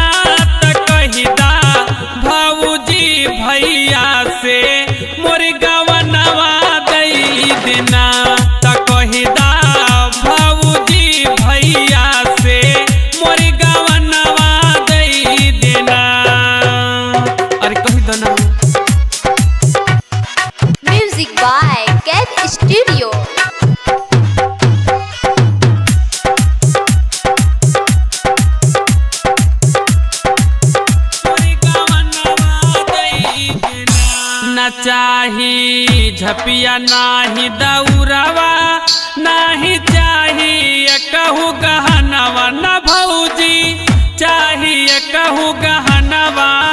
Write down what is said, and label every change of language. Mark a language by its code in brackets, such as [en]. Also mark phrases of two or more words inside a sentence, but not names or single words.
[bho] त कहिदा भाऊजी भैया से मोर गवनवा दई देना, त कहिदा भाऊजी भैया से मोर गवनवा दई देना। अरे कही दो ना। [en] Music by Cat Studio. [bho] न चाही झपिया नाही दौरवा, नाही चाहिए कहू गहनवा, न भौजी चाहिए कहू गहनवा।